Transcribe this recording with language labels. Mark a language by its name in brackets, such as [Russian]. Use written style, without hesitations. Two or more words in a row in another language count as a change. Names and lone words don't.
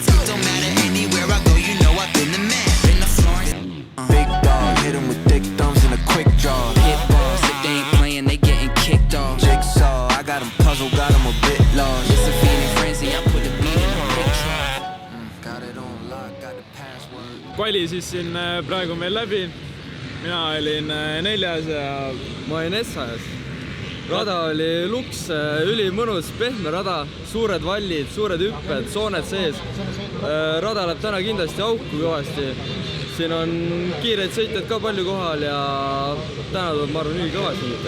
[English] It don't matter anywhere I go, you know I've been the man. Been to Florence. Big dog, hit him with thick thumbs and a quick draw. Hit balls, if they ain't playing, they getting kicked off. Jigsaw, I got him puzzled, got him a bit lost. It's a feeling frenzy, I put the beat in the picture. Got it on lock, got the password. [Estonian] Kvali siis siin praegu meil läbi. Mina olin 4. ja ma olin S-ajas. Rada oli luks, ülimõnus, pehme rada, suured vallid, suured hüpped, sooned sees. Rada läheb täna kindlasti auku kõvasti. Siin on kiireid sõitjad ka palju kohal ja täna tuleb ma arvan kõvasti ikka.